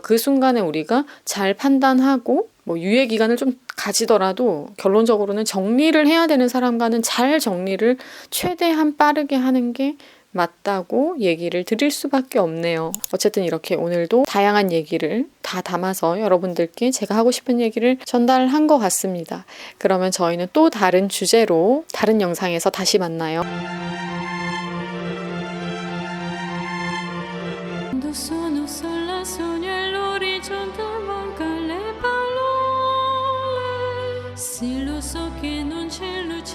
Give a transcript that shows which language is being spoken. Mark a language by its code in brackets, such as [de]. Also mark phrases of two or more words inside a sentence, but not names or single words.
[ko] 그 순간에 우리가 잘 판단하고 뭐 유예 기간을 좀 가지더라도 결론적으로는 정리를 해야 되는 사람과는 잘 정리를 최대한 빠르게 하는 게 맞다고 얘기를 드릴 수밖에 없네요. 어쨌든 이렇게 오늘도 다양한 얘기를 다 담아서 여러분들께 제가 하고 싶은 얘기를 전달한 것 같습니다. 그러면 저희는 또 다른 ju제로 다른 영상에서 다시 만나요. [it] Sono sola, sogno e l'orizzonte manca le parole. Sì, lo so che non c'è